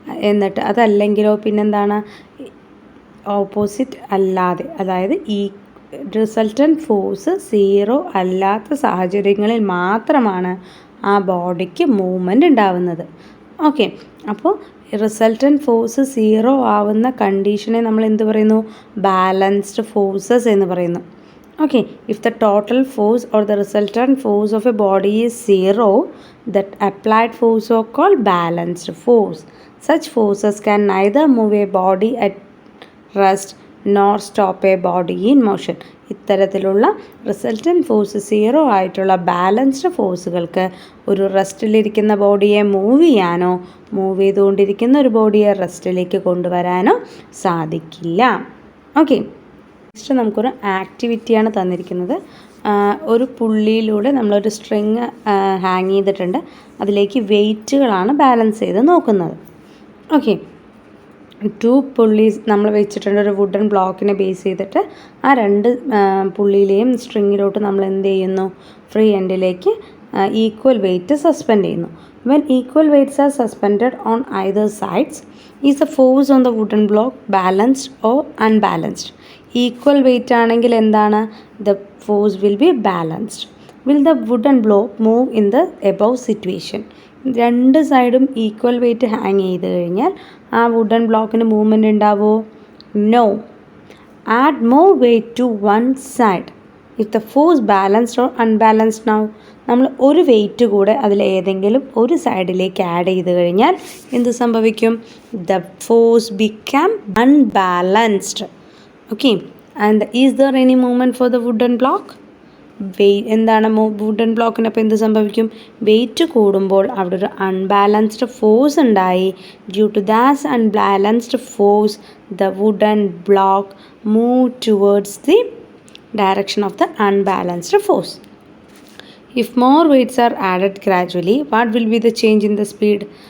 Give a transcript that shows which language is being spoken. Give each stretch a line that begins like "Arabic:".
Malayalam: എന്നിട്ട് അതല്ലെങ്കിലോ പിന്നെന്താണ്? ഓപ്പോസിറ്റ് അല്ലാതെ, അതായത് ഈ റിസൾട്ടൻറ്റ് ഫോഴ്സ് 0 അല്ലാത്ത സാഹചര്യങ്ങളിൽ മാത്രമാണ് ആ ബോഡിക്ക് മൂവ്മെൻറ്റ് ഉണ്ടാവുന്നത്. ഓക്കെ, അപ്പോൾ റിസൾട്ടൻറ്റ് ഫോഴ്സ് 0 ആവുന്ന കണ്ടീഷനെ നമ്മൾ എന്ത് പറയുന്നു? ബാലൻസ്ഡ് ഫോഴ്സസ് എന്ന് പറയുന്നു.
English: Okay, if the total force or the resultant force of a body is 0, that applied force are called balanced force. Such forces can neither move a body at rest nor stop a body in motion.
Malayalam: ഇത്തരത്തിലുള്ള resultant force 0 ആയിട്ടുള്ള balanced ഫോഴ്സുകൾക്ക് ഒരു റെസ്റ്റിലിരിക്കുന്ന ബോഡിയെ move ചെയ്യാനോ move ചെയ്തുകൊണ്ടിരിക്കുന്ന ഒരു ബോഡിയെ റെസ്റ്റിലേക്ക് കൊണ്ടുവരാനോ സാധിക്കില്ല. Okay, next നമുക്കൊരു ആക്ടിവിറ്റിയാണ് തന്നിരിക്കുന്നത്. ഒരു പുള്ളിയിലൂടെ നമ്മളൊരു സ്ട്രിങ് ഹാങ് ചെയ്തിട്ടുണ്ട്. അതിലേക്ക് വെയ്റ്റുകളാണ് ബാലൻസ് ചെയ്ത് നോക്കുന്നത്. ഓക്കെ, 2 പുള്ളീസ് നമ്മൾ വെച്ചിട്ടുണ്ട്. ഒരു വുഡൻ ബ്ലോക്കിനെ ബേസ് ചെയ്തിട്ട് ആ 2 പുള്ളിയിലെയും സ്ട്രിങ്ങിലോട്ട് നമ്മൾ എന്ത് ചെയ്യുന്നു? ഫ്രീ എൻഡിലേക്ക് ഈക്വൽ വെയ്റ്റ് സസ്പെൻഡ് ചെയ്യുന്നു.
English: When equal weights are suspended on either sides, is the force on the wooden block balanced or unbalanced?
Malayalam: Equal weight ആണെങ്കിൽ എന്താണ്?
English: The force will be balanced. Will the wooden block move in the above situation?
Malayalam: 2 സൈഡും equal weight hang ചെയ്ത് കഴിഞ്ഞാൽ ആ wooden ബ്ലോക്കിന് movement ഉണ്ടാവുമോ? No.
English: Add more weight to one side if the force balanced or unbalanced now.
Malayalam: നമ്മൾ ഒരു weight കൂടെ അതിലേതെങ്കിലും ഒരു സൈഡിലേക്ക് ആഡ് ചെയ്ത് കഴിഞ്ഞാൽ എന്ത് സംഭവിക്കും?
English: The force become unbalanced. Okay, and is there any movement for the wooden block?
Malayalam: എന്താണ് വുഡൻ ബ്ലോക്കിന്? അപ്പോൾ എന്ത് സംഭവിക്കും? വെയ്റ്റ് കൂടുമ്പോൾ അവിടെ ഒരു അൺബാലൻസ്ഡ് ഫോഴ്സ് ഉണ്ടായി.
English: Due to that unbalanced force the wooden block move towards the direction of the unbalanced force. If more weights are added gradually, what will be the change in the speed?